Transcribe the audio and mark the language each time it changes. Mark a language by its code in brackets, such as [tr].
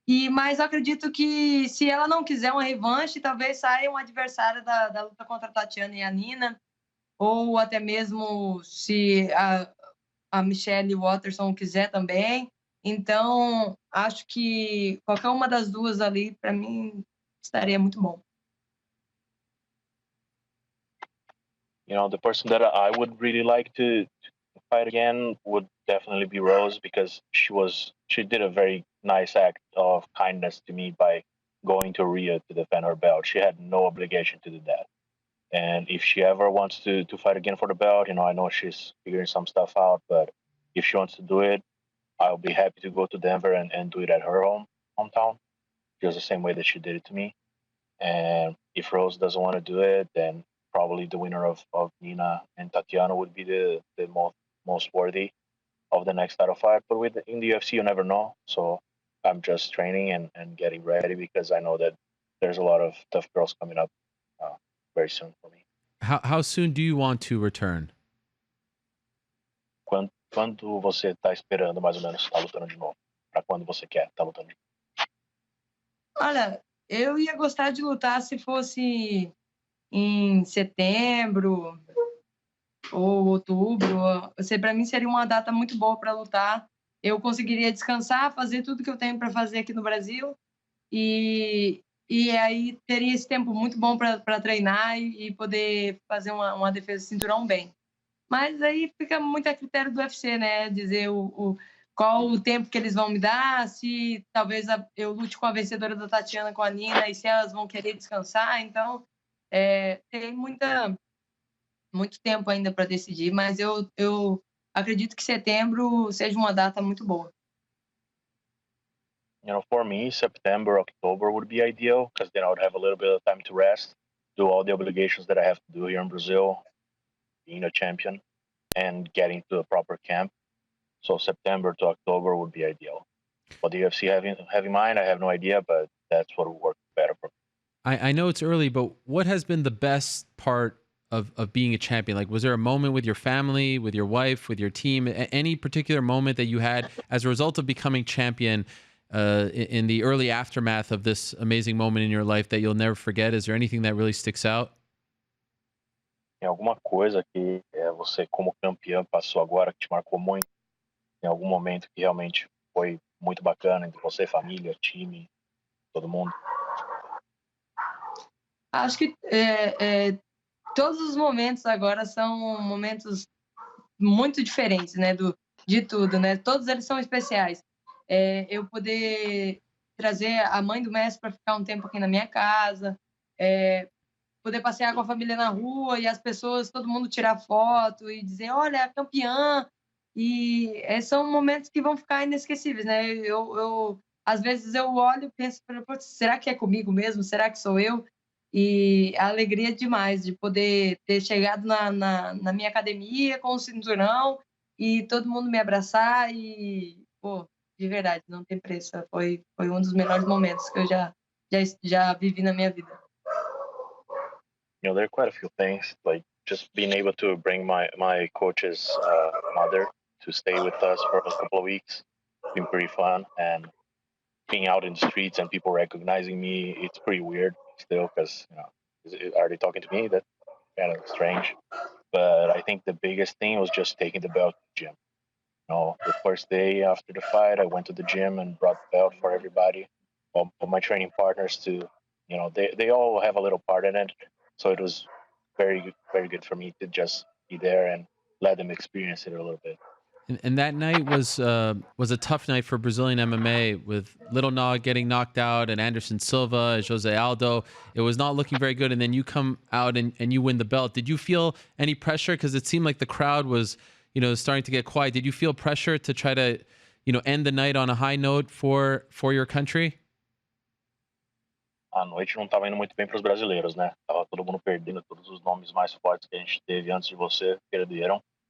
[pt] Mas eu acredito que se ela não quiser uma revanche, talvez saia um adversário da luta contra a Tatiana e a Nina, ou até mesmo se a Michelle Waterson quiser também. Então, acho que qualquer uma das duas ali, para mim, estaria muito bom. [en] The person that I would really like to fight again would definitely be Rose, because she did a very nice act of kindness to me by going to Rio to defend her belt. She had no obligation to do that. And if she ever wants to fight again for the belt, I know she's figuring some stuff out, but if she wants to do it, I'll be happy to go to Denver and do it at her hometown, just the same way that she did it to me. And if Rose doesn't want to do it, then probably the winner of Nina and Tatiana would be the most worthy of the next title fight. But in the UFC, you never know. So I'm just training and getting ready, because I know that there's a lot of tough girls coming up very soon for me. How soon do you want to return? [pt] Quando você está esperando mais ou menos estar lutando de novo? Para quando você quer estar lutando de novo? Olha, eu ia gostar de lutar se fosse em setembro ou outubro. Para mim seria uma data muito boa para lutar. Eu conseguiria descansar, fazer tudo que eu tenho para fazer aqui no Brasil, e aí teria esse tempo muito bom para treinar e poder fazer uma defesa de cinturão bem. Mas aí fica muito a critério do UFC, né? Dizer qual o tempo que eles vão me dar, se talvez eu lute com a vencedora da Tatiana, com a Nina, e se elas vão querer descansar. Então, tem muito tempo ainda para decidir, mas eu acredito que setembro seja uma data muito boa. [en] For me, September, October would be ideal, because then I would have a little bit of time to rest, do all the obligations that I have to do here in Brazil, being a champion, and getting to a proper camp. So September to October would be ideal. What the UFC have in mind, I have no idea, but that's what would work better for me. I know it's early, but what has been the best part of being a champion? Like, was there a moment with your family, with your wife, with your team, any particular moment that you had as a result of becoming champion in the early aftermath of this amazing moment in your life that you'll never forget? Is there anything that really sticks out? [pt] Tem alguma coisa que você, como campeão, passou agora que te marcou muito? Em algum momento que realmente foi muito bacana entre você, família, time, todo mundo? Acho que todos os momentos agora são momentos muito diferentes, né, de tudo, né? Todos eles são especiais. Eu poder trazer a mãe do mestre para ficar um tempo aqui na minha casa, poder passear com a família na rua e as pessoas, todo mundo tirar foto e dizer, olha, a campeã. E são momentos que vão ficar inesquecíveis, né? Às vezes eu olho e penso, será que é comigo mesmo? Será que sou eu? E a alegria é demais de poder ter chegado na minha academia com o cinturão e todo mundo me abraçar e, de verdade, não tem preço. Foi um dos melhores momentos que eu já vivi na minha vida. [en] There are quite a few things, like just being able to bring my coach's mother to stay with us for a couple of weeks. It's been pretty fun, and being out in the streets and people recognizing me, it's pretty weird still, because are they talking to me? That's kind of strange. But I think the biggest thing was just taking the belt to the gym. The first day after the fight, I went to the gym and brought the belt for everybody, all my training partners to, they all have a little part in it. So it was very, very good for me to just be there and let them experience it a little bit. And that night was a tough night for Brazilian MMA with Little Nog getting knocked out and Anderson Silva and Jose Aldo. It was not looking very good. And then you come out and you win the belt. Did you feel any pressure? Because it seemed like the crowd was, starting to get quiet. Did you feel pressure to try to, end the night on a high note for your country? [pt] A noite não estava indo muito bem para os brasileiros, né? Tava todo mundo perdendo, todos os nomes mais fortes que a gente teve antes de você perderam.